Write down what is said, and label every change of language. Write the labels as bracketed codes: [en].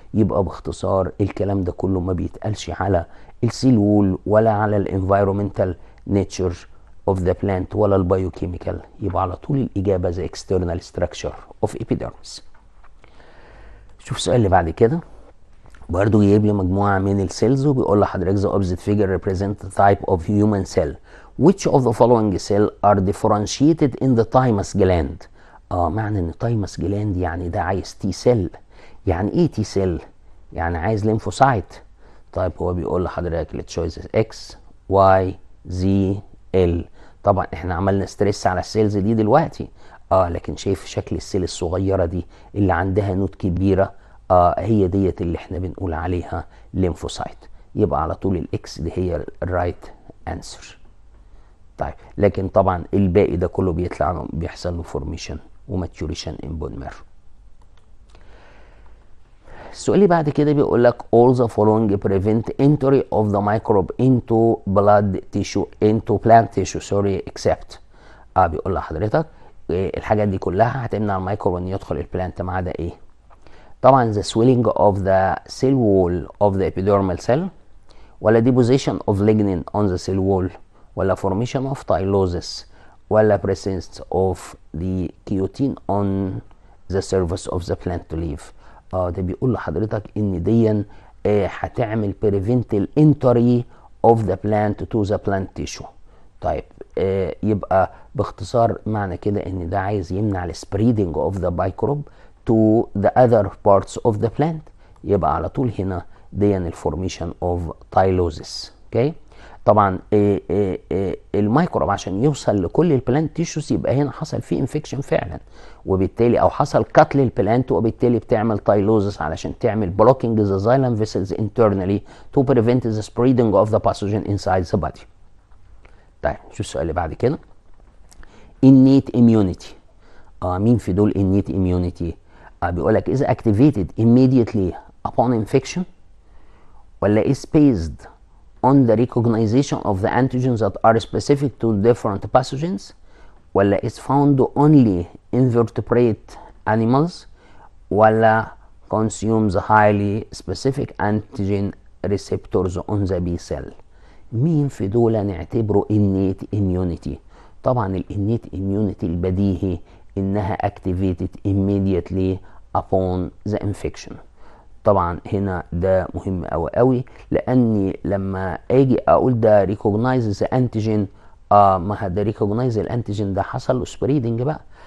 [ar] يبقى باختصار الكلام ده كله ما بيتقالش على السيل وول ولا على الانفايرومنتال نيتشر [en] of the plant [ar] ولا البايوكيميكال. يبقى على طول الإجابة [en] the external structure of epidermis. [ar] شوف السؤال اللي بعد كده. برضه جايب لي مجموعة من السيلز وبيقول لحضرتك [en] the opposite figure represent the type of human cell. Which of the following cell are differentiated in the thymus gland؟ [ar] معنى ان thymus gland يعني ده عايز تي سيل. يعني ايه تي سيل؟ يعني عايز ليمفوسايت. طيب هو بيقول لحضرتك التشويسز اكس واي زي ال. طبعا احنا عملنا ستريس على السيلز دي دلوقتي، لكن شايف شكل السيل الصغيره دي اللي عندها نوت كبيره، هي ديت اللي احنا بنقول عليها ليمفوسايت. يبقى على طول الاكس دي هي الرايت انسر. طيب لكن طبعا الباقي ده كله بيحصل له فورميشن وماتيوريشن ان بون ميرو. السؤال اللي بعد كده بيقول لك [en] all the following prevent entry of the microbe into blood tissue into plant tissue except. [ar] بيقول لحضرتك الحاجات دي كلها هتمنع الميكروب ان يدخل البلانت ما عدا ايه؟ طبعا [en] the swelling of the cell wall of the epidermal cell، ولا deposition of lignin on the cell wall، ولا formation of tylosis، ولا presence of the keratin on the surface of the plant leaf. [ar] ده بيقول لحضرتك ان دي هتعمل [en] prevent entry of the plant to the plant tissue. [ar] طيب يبقى باختصار معنى كده ان ده عايز يمنع السبريدنج [en] of the microbe to the other parts of the plant. [ar] يبقى على طول هنا دي الفورميشن of tylosis. اوكي طبعا الميكروب عشان يوصل لكل البلانت تيشوز يبقى هنا حصل فيه انفكشن فعلا، وبالتالي او حصل قتل البلانت، وبالتالي بتعمل تايلوزس علشان تعمل [en] blocking the xylem vessels internally to prevent the spreading of the pathogen inside the body. [ar] طيب شوف السؤال اللي بعد كده. innate immunity. مين في دول [en] innate immunity؟ بيقول لك is activated immediately upon infection، ولا is based on the recognition of the antigens that are specific to different pathogens، ولا is found only in vertebrate animals، ولا consumes highly specific antigen receptors on the B cell. [ar] مين في دول نعتبره innate immunity؟ طبعا الانيت immunity البديهي انها [en] activated immediately upon the infection. [ar] طبعا هنا ده مهم قوي قوي، لاني لما اجي اقول ده [en] recognize the antigen، [ar] ما ده recognize الانتيجين ده حصل له spreading بقى.